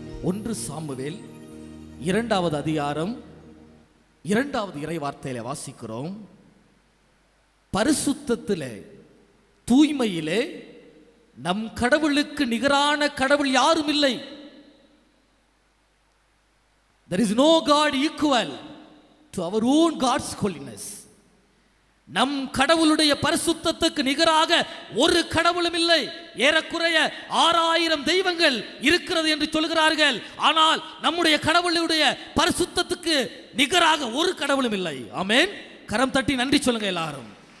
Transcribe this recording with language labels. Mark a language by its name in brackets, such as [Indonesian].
[Tamil] 1 Samuel 2வது அதிகாரம் 2வது இறை வார்த்தையில வாசிக்கிறோம், பரிசுத்தத்திலே, தூய்மையிலே நம் கடவுளுக்கு நிகரான கடவுள் யாரும் இல்லை. [English] There is no God equal to our own God's holiness. [Tamil] நம் கடவுளுடைய பரிசுத்தத்துக்கு நிகராக ஒரு கடவுளும் இல்லை. ஏறக்குறைய 6000 தெய்வங்கள் இருக்கிறது என்று சொல்கிறார்கள். ஆனால் நம்முடைய கடவுளுடைய பரிசுத்தத்துக்கு நிகராக ஒரு கடவுளும் இல்லை. ஆமென். கரம் தட்டி நன்றி சொல்லுங்க எல்லாரும்.